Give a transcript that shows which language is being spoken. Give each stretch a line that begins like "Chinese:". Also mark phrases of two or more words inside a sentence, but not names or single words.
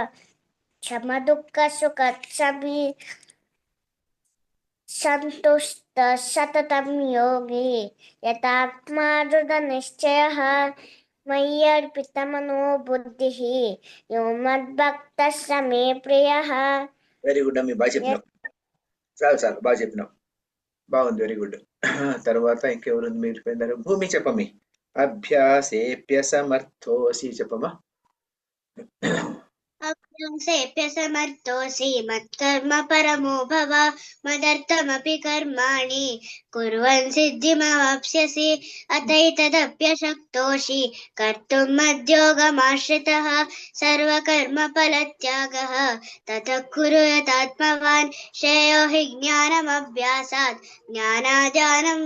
Sanskrit: సమదుఃఖసుఖక్షమీ సంతుష్ట సతతం యోగి యతాత్మా దృఢనిశ్చయః మయ్యర్పితమనో బుద్ధిః యో మద్భక్తః స మే ప్రియః.
English: very good
Telugu: అమ్మి. బాగా చెప్పినావు. చాలు బాగా చెప్పినావు. బాగుంది.
English: very good.
Telugu: తర్వాత ఇంకెవరు మిగిలిపోయినారు? భూమి చెప్పమ్మి.
Sanskrit: అభ్యాసేప్య సమర్థోసి చెప్పమ్మా. अभ्यासेऽप्य समर्थोऽसि मत्कर्म परमो भव मदर्थमपि कर्माणि कुर्वन् सिद्धिमवाप्स्यसि अथैतदप्यशक्तोऽसि कर्तुं मद्योगमाश्रितः सर्वकर्मफलत्यागः ततः कुरु यतात्मवान् श्रेयो हि ज्ञानमभ्यासात् ज्ञानाद्